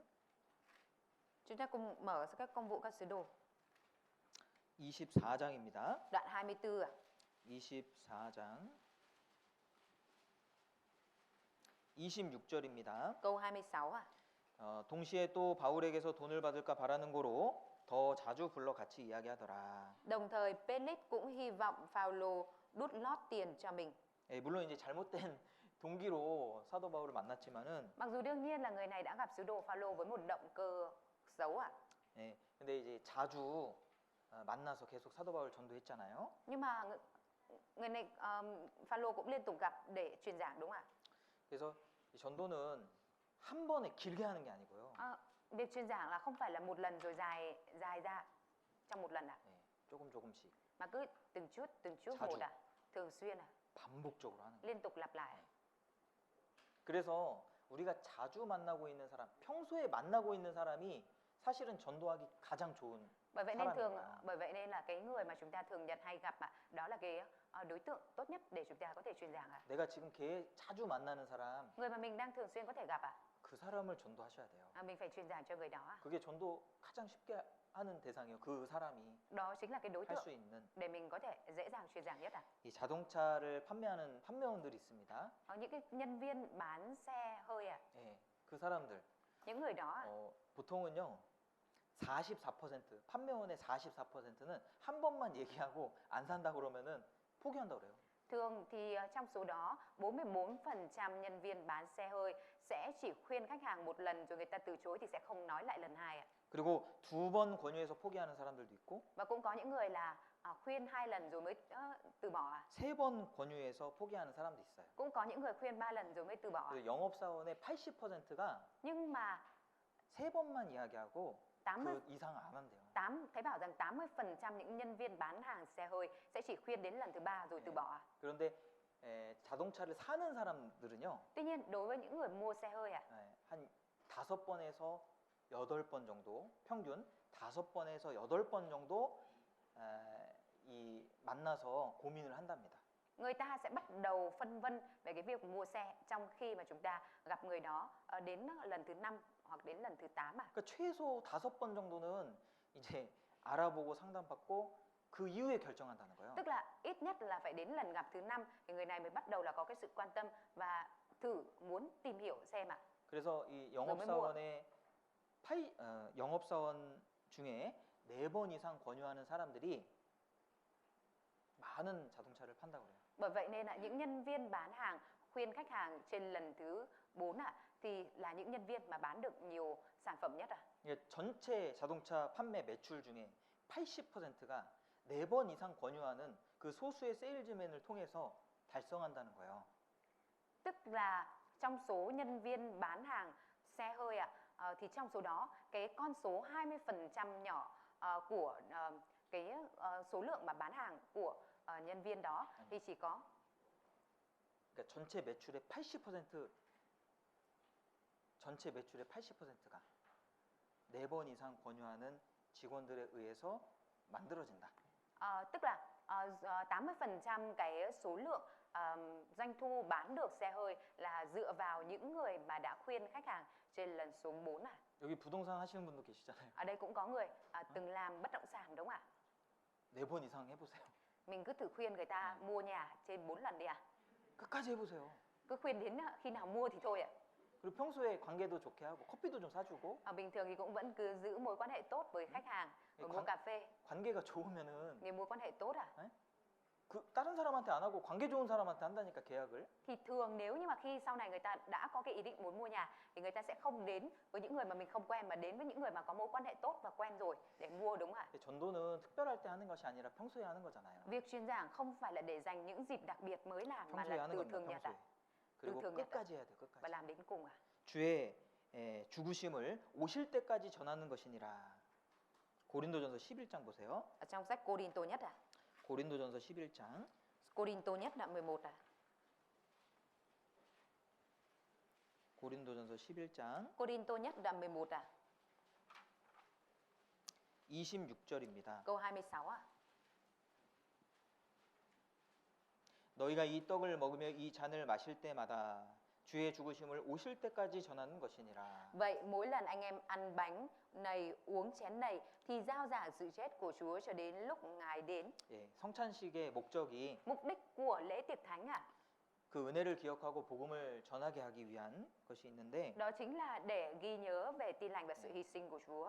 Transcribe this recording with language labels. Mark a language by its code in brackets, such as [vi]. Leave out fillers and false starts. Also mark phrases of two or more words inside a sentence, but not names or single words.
[vi] Chúng ta cùng mở các công vụ các sứ đồ [ko] 24장입니다. [vi] đoạn 24 ạ. [ko] 24장 26절입니다. [vi] Câu 26 ạ. [ko] 동시에 또 바울에게서 돈을 받을까 바라는 거로 더 자주 불러 같이 이야기하더라. [vi] Đồng thời Felix cũng hy vọng Phaolô đút lót tiền cho mình. [ko] 예, 물론 이제 잘못된 동기로 사도 바울을 만났지만은 [vi] Mặc dù đương nhiên là người này đã gặp sứ đồ Phaolô với một động cơ xấu ạ. [ko] 예, 근데 이제 자주 만나서 계속 사도 바울 전도했잖아요. [vi] Nhưng mà người này Phaolô cũng liên tục gặp để truyền giảng đúng không ạ? [ko] 그래서 이 전도는 한 번에 길게 하는 게 아니고요. [vi] Việc truyền giảng là không phải là một lần rồi dài ra trong một lần ạ, [ko] 예, 조금씩 [vi] mà cứ từng chút [ko] 자주. [vi] một ạ, thường xuyên ạ, [ko] 반복적으로 하는 거예요. [vi] liên tục lặp lại. [ko] 그래서 우리가 자주 만나고 있는 사람, 평소에 만나고 있는 사람이 사실은 전도하기 가장 좋은 [vi] Bởi vậy [ko] 사람이에요. [vi] nên là cái người mà chúng ta thường nhật hay gặp ạ, đó là cái đối tượng tốt nhất để chúng ta có thể truyền giảng ạ. [ko] 내가 지금 걔 자주 만나는 사람, [vi] Người mà mình đang thường xuyên có thể gặp ạ, [ko] 그 사람을 전도하셔야 돼요. [vi] mình phải truyền giảng cho người đó ạ. [ko] 그게 전도 가장 쉽게 하는 대상이에요. 그 사람이 [vi] Đó chính là cái đối [ko] 할 [vi] tượng [ko] 수 있는. [vi] để mình có thể dễ dàng truyền giảng nhất ạ. [ko] 이 자동차를 판매하는 판매원들이 있습니다. [vi] Những cái nhân viên bán xe hơi ạ, [ko] 예, 그 사람들 [vi] những người đó ạ, [ko] 보통은요 44% 판매원의 44%는 한 번만 얘기하고 안 산다 그러면은 포기한다 그래요. [vi] thường thì trong số đó 44% nhân viên bán xe hơi sẽ chỉ khuyên khách hàng một lần rồi người ta từ chối thì sẽ không nói lại lần hai ạ. [ko] 그리고 두 번 권유해서 포기하는 사람들도 있고 [vi] Và cũng có những người là khuyên 2 lần rồi mới từ bỏ ạ. [ko] 세 번 권유해서 포기하는 사람도 있어요. [vi] Cũng có những người khuyên 3 lần rồi mới từ bỏ ạ. [ko] 그리고 영업사원의 80%가 [vi] Nhưng mà [ko] 세 번만 이야기하고 [vi] 80 [ko] 그 이상 안 한대요. [vi] thấy bảo rằng 80% những nhân viên bán hàng xe hơi sẽ chỉ khuyên đến lần thứ 3 rồi từ bỏ ạ. [ko] 그런데 자동차를 사는 사람들은요. [vi] Tuy nhiên đối với những người mua xe hơi ạ, [ko] 한 5번에서 8번 정도 평균 5번에서 8번 정도 이 만나서 고민을 한답니다. [vi] người ta sẽ bắt đầu phân vân về cái việc mua xe trong khi mà chúng ta gặp người đó đến lần thứ 5 hoặc đến lần thứ 8 ạ. [ko] 그러니까 최소 5번 정도는 이제 알아보고 상담받고 그 이후에 결정한다는 거예요. [vi] Tức là ít nhất là phải đến lần gặp thứ 5 thì người này mới bắt đầu là có cái sự quan tâm và thử muốn tìm hiểu xem ạ. [ko] 그래서 이 영업사원 중에 4번 이상 권유하는 사람들이 많은 자동차를 판다고 그래요. [vi] Bởi vậy nên là những nhân viên bán hàng khuyên khách hàng trên lần thứ 4 ạ thì là những nhân viên mà bán được nhiều sản phẩm nhất ạ. [ko] 이게 전체 자동차 판매 매출 중에 80%가 4번 이상 권유하는 그 소수의 세일즈맨을 통해서 달성한다는 거예요. [vi] Tức là trong số nhân viên bán hàng xe hơi ạ, thì trong số đó cái con số 20% nhỏ của cái số lượng mà bán hàng của nhân viên đó thì chỉ có [ko] 그러니까 전체 매출의 80%가 4번 이상 권유하는 직원들에 의해서 만들어진다. [vi] tức là 80% cái số lượng doanh thu bán được xe hơi là dựa vào những người mà đã khuyên khách hàng trên lần số 4 à. [ko] 여기 부동산 하시는 분도 계시잖아요. [vi] Ở đây cũng có người từng làm bất động sản đúng không ạ? [ko] 4번 이상 해보세요. [vi] Mình cứ thử khuyên người ta mua nhà trên 4 lần đi ạ. [ko] 끝까지 해보세요. [vi] Cứ khuyên đến khi nào mua thì thôi ạ. [ko] 그리고 평소에 관계도 좋게 하고 커피도 좀 사주고. [vi] Bình thường thì cũng vẫn cứ giữ mối quan hệ tốt với khách hàng, rồi mua cà phê. [ko] 관계가 좋으면은 [vi] Người mối quan hệ tốt à? [ko] 그 다른 사람한테 안 하고 관계 좋은 사람한테 한다니까 계약을. [vi] Thì thường nếu như mà khi sau này người ta đã có cái ý định muốn mua nhà thì người ta sẽ không đến với những người mà mình không quen mà đến với những người mà có mối quan hệ tốt và quen rồi để mua đúng không ạ? [ko] 전도는 특별할 때 하는 것이 아니라 평소에 하는 거잖아요. [vi] Việc truyền giảng không phải là để dành những dịp đặc biệt mới làm mà [ko] 평소에 [vi] là [ko] 하는 [vi] từ [ko] 겁니다. [vi] thường nhật ạ. [ko] 그리고 [vi] thường nhật [ko] 끝까지 해야 돼요. [vi] và [ko] 끝까지. [vi] làm đến cùng ạ. [ko] 주의 죽으심을 오실 때까지 전하는 것이니라. 고린도전서 11장 보세요. [vi] Ở trong sách Cô-rin-tô nhất ạ. [ko] 고린도전서 11장 [vi] Cô-rin-tô nhất đoạn 11 ạ. [ko] 고린도전서 11장 [vi] Cô-rin-tô nhất đoạn 11 ạ. [ko] 26절입니다. [vi] Câu 26 ạ. [ko] 너희가 이 떡을 먹으며 이 잔을 마실 때마다 주의 죽으심을 오실 때까지 전하는 것이니라. [vi] Vậy mỗi lần anh em ăn bánh này, uống chén này thì rao giảng sự chết của Chúa cho đến lúc Ngài đến. [ko] 예, 성찬식의 목적이 [vi] Mục đích của lễ tiệc thánh [ko] 그 은혜를 기억하고 복음을 전하게 하기 위한 것이 있는데 [vi] đó chính là để ghi nhớ về tin lành và sự hy sinh của Chúa.